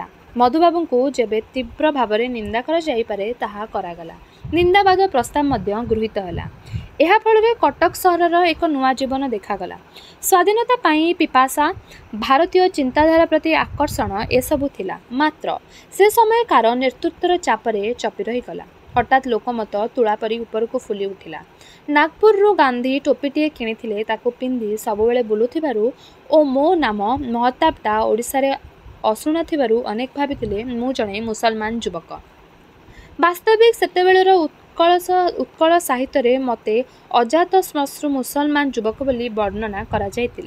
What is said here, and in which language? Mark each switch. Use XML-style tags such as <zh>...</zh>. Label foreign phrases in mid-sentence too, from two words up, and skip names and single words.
<or>ମଧୁବାବୁଙ୍କୁ ଯେବେ ତୀବ୍ର ଭାବରେ ନିନ୍ଦା କରାଯାଇପାରେ ତାହା କରାଗଲା। ନିନ୍ଦାବାଦ ପ୍ରସ୍ତାବ ମଧ୍ୟ ଗୃହୀତ ହେଲା। ଏହା ଫଳରେ କଟକ ସହରର ଏକ ନୂଆ ଜୀବନ ଦେଖାଗଲା। ସ୍ୱାଧୀନତା ପାଇଁ ପିପାସା, ଭାରତୀୟ ଚିନ୍ତାଧାରା ପ୍ରତି ଆକର୍ଷଣ ଏସବୁ ଥିଲା। ମାତ୍ର ସେ ସମୟକାର ନେତୃତ୍ୱର ଚାପରେ ଚପି ରହିଗଲା। ହଠାତ ଲୋକମତ ତୁଳା ପରି ଉପରକୁ ଫୁଲି ଉଠିଲା। ନାଗପୁରରୁ ଗାନ୍ଧୀ ଟୋପିଟିଏ କିଣିଥିଲେ ତାକୁ ପିନ୍ଧି ସବୁବେଳେ ବୁଲୁଥିବାରୁ ଓ ମୋ ନାମ ମହତାବଟା ଓଡ଼ିଶାରେ ଅଶୁଣା ଥିବାରୁ ଅନେକ ଭାବିଥିଲେ ମୁଁ ଜଣେ ମୁସଲମାନ ଯୁବକ। ବାସ୍ତବିକ ସେତେବେଳର ଉତ୍କଳ ସାହିତ୍ୟରେ ମୋତେ ଅଜାତଶ୍ମଶ୍ରୁ ମୁସଲମାନ ଯୁବକ ବୋଲି ବର୍ଣ୍ଣନା କରାଯାଇଥିଲା।</or>